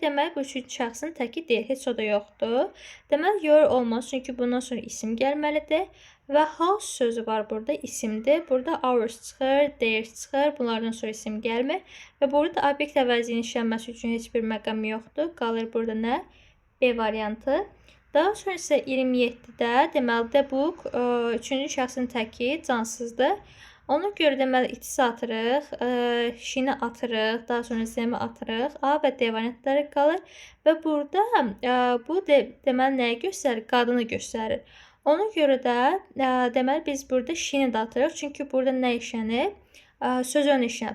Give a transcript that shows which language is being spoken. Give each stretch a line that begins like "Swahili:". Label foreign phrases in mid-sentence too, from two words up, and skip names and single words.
Azerbaijani: Deməli, bu üçüncü şəxsin təki deyil, heç o da yoxdur. Deməli, your olmaz, çünki bundan sonra isim gəlməlidir. Və house sözü var burada, isimdir. Burada ours çıxır, theirs çıxır, bunlardan sonra isim gəlmir. Və burada obyekt əvəzliyinin işlənməsi üçün heç bir məqam yoxdur. Qalır burada nə? B variantı. Daha sonra isə 27-də deməli
English: the book
Azerbaijani: üçüncü şəxsin təki cansızdır. Ona görə deməli it-i atırıq, şini atırıq, daha sonra z-mi atırıq, A və D variantları qalır. Və burada bu deməli nəyi göstərir? Qadını göstərir. Ona görə də deməli biz burada şini də atırıq. Çünki burada nə işlənib? Söz önü işlənib.